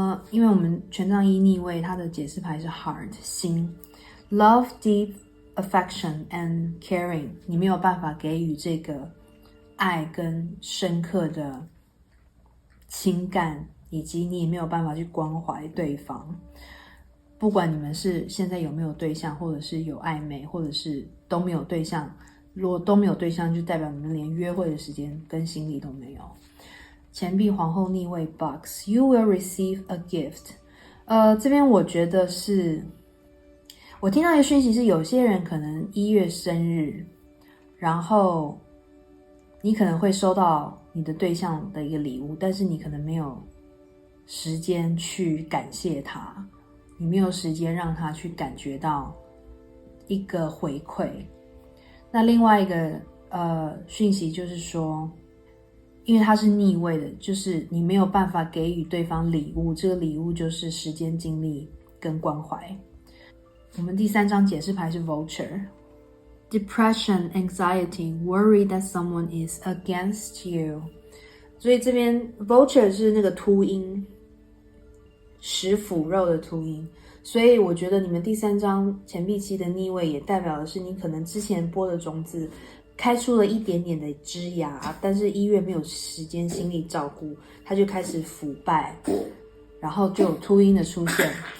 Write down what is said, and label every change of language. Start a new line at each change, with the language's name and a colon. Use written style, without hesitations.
Chinese: 因为我们权杖1逆位，它的解释牌是 heart 心，
English: love deep affection and caring，
Chinese: 你没有办法给予这个爱跟深刻的情感，以及你也没有办法去关怀对方。不管你们是现在有没有对象，或者是有暧昧，或者是都没有对象，如果都没有对象，就代表你们连约会的时间跟心力都没有。钱币皇后逆位 box，
English: you will receive a gift。
Chinese: 这边我觉得是，我听到一个讯息是，有些人可能1月生日，然后你可能会收到你的对象的一个礼物，但是你可能没有时间去感谢他，你没有时间让他去感觉到一个回馈。那另外一个讯息就是说，因为它是逆位的，就是你没有办法给予对方礼物，这个礼物就是时间、精力跟关怀。我们第3张解释牌是 vulture，
English: depression, anxiety, worry that someone is against you。
Chinese: 所以这边 vulture 是那个秃鹰，食腐肉的秃鹰，所以我觉得你们第3张钱币7的逆位也代表的是你可能之前播的种子开出了一点点的枝芽，但是1月没有时间心力照顾，它就开始腐败，然后就有秃鹰的出现。